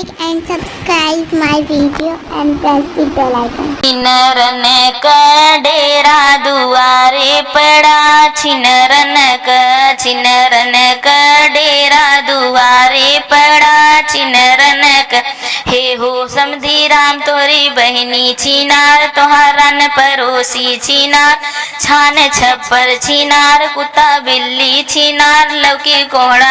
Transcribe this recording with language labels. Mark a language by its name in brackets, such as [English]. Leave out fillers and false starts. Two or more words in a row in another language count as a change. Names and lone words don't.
[English] and subscribe my video and press the bell icon. [Bhojpuri] छिनरन का डेरा दुआरे पड़ा, छिनरन का डेरा दुआरे पड़ा, छिनरन का हे हो समधी राम तोरी बहनी छिनार, तोहारन परोसी छिनार, छान छप्पर छिनार, कुत्ता बिल्ली छिनार, लौकी कोहड़ा